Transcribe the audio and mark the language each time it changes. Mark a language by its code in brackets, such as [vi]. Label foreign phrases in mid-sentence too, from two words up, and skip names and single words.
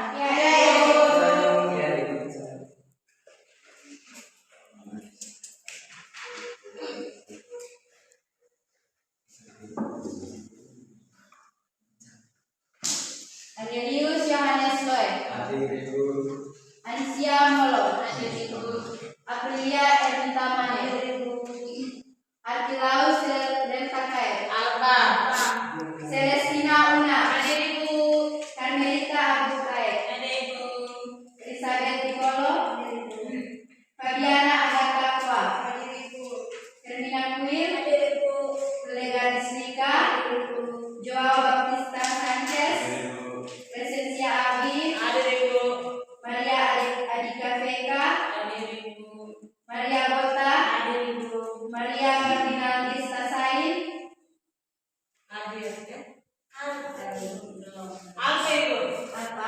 [id] Ya, Ibu. Anelius Yohanes Loe, Ansia Molo, Aprilia Ernita Mane, Arkilaus Dentakae, Alba. Celestina Una, Ibu. Carmelita Abukae, Ibu. Elizabeth Nicolo, Fabiana Agatha Kwa, Hermina Kuil, Lega Disnika, Joao Baptista Sanchez, Presencia Abi, Ibu. Maria Adika Veka, Maria Bota, Maria Martina Lista Sain, apa?